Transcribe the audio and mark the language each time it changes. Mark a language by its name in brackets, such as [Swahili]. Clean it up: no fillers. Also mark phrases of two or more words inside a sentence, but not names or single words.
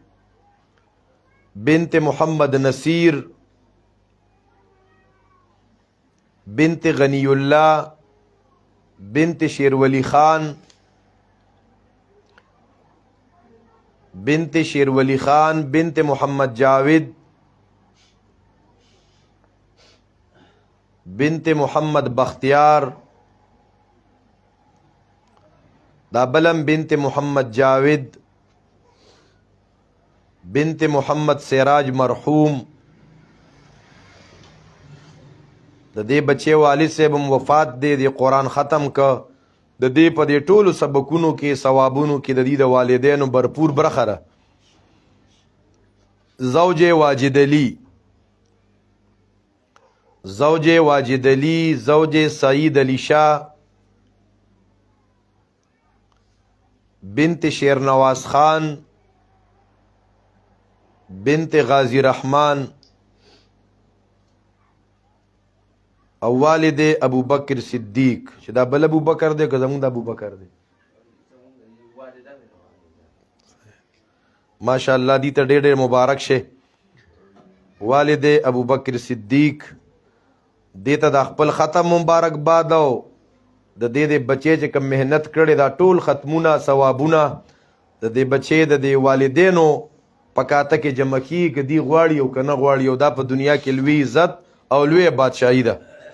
[Pashto] بنت محمد نصیر بنت غنی اللہ بنت شیر ولی خان بنت محمد جاوید بنت محمد بختیار دا بلم بنت محمد جاوید بنت محمد سراج مرحوم د دې بچي والد صاحب وفات دی د قرآن ختم که د دې په دې ټولو سبقونو کې ثوابونو کې د دې د والدینو برپور برخه ده. زوج واجد علی، زوج واجد علی، زوج سعید علی شاہ، بنت شیرنواز خان، بنت غازی رحمان، او والد ابو بکر صدیق. چې دا بل ابو بکر دی که زمونږ د ابو بکر دی؟ ماشاء الله دی ته ډېر ډېر مبارک شه. والد ابو بکر صدیق دې ته د خپل ختم مبارکباد او د دې د بچی چې کوم محنت کړي دا ټول ختمونه ثوابونه د دې بچی د دې والدینو په کاته کې جمع کیږي که دی غواړي او که نه غواړي، او دا په دنیا کې لوی عزت او لوی بادشاهي ده.